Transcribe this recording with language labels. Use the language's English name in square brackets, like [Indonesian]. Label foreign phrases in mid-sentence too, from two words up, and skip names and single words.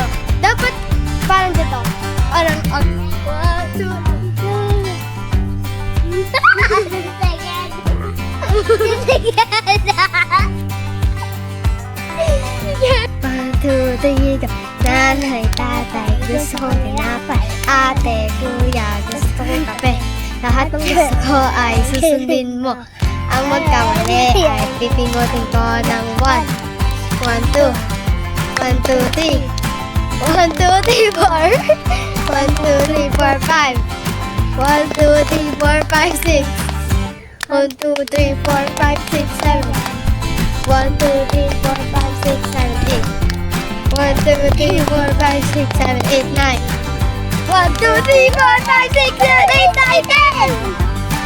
[Filipino] Dapat parang dito. Parang, [English] one, two, one, two, three, go. [Filipino] Nanay, tatay, gusto kong tinapay. Ate, kuya, gusto kong kape. Lahat ng gusto ko ay susundin mo. Ang magkamali ay pipingutin ko ng 1, 1, 2, 1, 2, 3, 1, 2, 3, 4, 1, 2, 3, 4, 5, 1, 2, 3, 4, 5, 6, 1, 2, 3, 4, 5, 6, 7, 1, 2, 3, 4, 5, 6, 7, 8, 1, 2, 3, 4, 5, 6, 7, 8, 9, 1, 2, 3, 4, 5, 6, 7, 8, 9, 10!